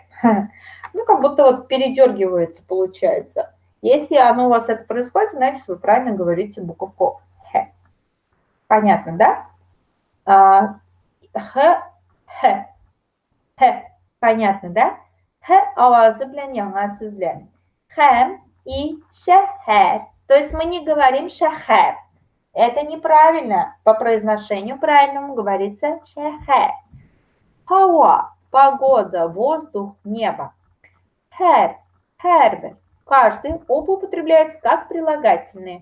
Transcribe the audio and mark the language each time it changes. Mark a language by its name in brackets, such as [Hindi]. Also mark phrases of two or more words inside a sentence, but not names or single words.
[Russian] Ну, как будто вот передергивается, получается. Если оно у вас это происходит, значит, вы правильно говорите буковку Х. Понятно, да? Х, Х, Х. Понятно, да? [Tatar] Х авазы белән яңа сүзләр. Хэм и шәһәр. [Russian] То есть мы не говорим шәһәр. Это неправильно. По произношению правильному говорится шәһәр. Хауа, погода, воздух, небо. [Tatar] Хэр, хәрбер. [Russian] Каждый употребляется как прилагательные.